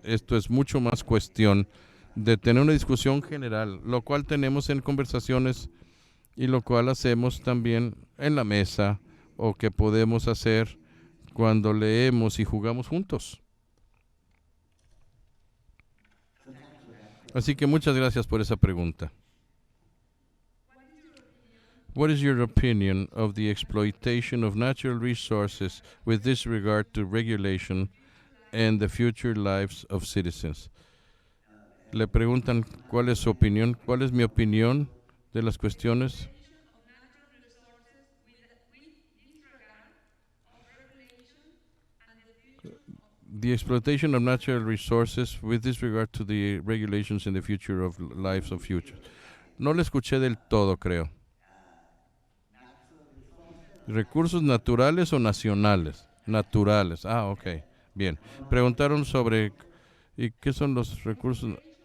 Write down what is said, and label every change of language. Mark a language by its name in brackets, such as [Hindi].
[Spanish] Esto es mucho más cuestión de tener una discusión general, lo cual tenemos en conversaciones y lo cual hacemos también en la mesa o que podemos hacer cuando leemos y jugamos juntos. Así que muchas gracias por esa pregunta. [English] What is your opinion of the exploitation of natural resources with disregard to regulation and the future lives of citizens? [Spanish] Le preguntan cuál es su opinión, cuál es mi opinión de las cuestiones. [English] The exploitation of natural resources with disregard to the regulations in the future of lives of future. [Spanish] No le escuché del todo, creo. ¿Recursos naturales o nacionales? Naturales. Ah, ok. Bien. Preguntaron sobre ¿y qué son los recursos?